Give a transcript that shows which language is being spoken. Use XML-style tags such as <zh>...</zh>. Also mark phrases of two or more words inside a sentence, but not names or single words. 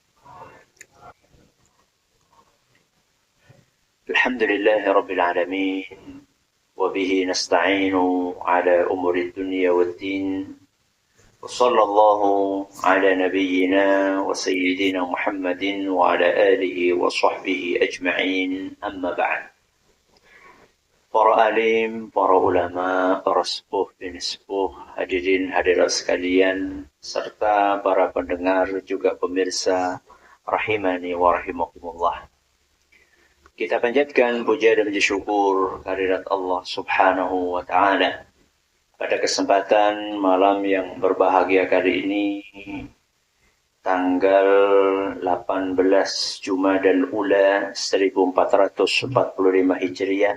<ar>الحمد لله رب العالمين، وبه نستعين على أمور الدنيا والدين، وصلى الله على نبينا وسيدنا محمد وعلى آله وصحبه أجمعين. أما بعد.</ar> <id>Para alim, para ulama, para sepuh dan sepuh, hadirin hadirat sekalian, serta para pendengar juga pemirsa</id> <ar>رحمني ورحمكم الله.</ar> <id>Kita panjatkan puja dan puji syukur kehadirat Allah</id> <ar>سبحانه وتعالى.</ar> <id>Pada kesempatan malam yang berbahagia kali ini, tanggal 18 Jumadal Ula 1445 Hijriah,</id>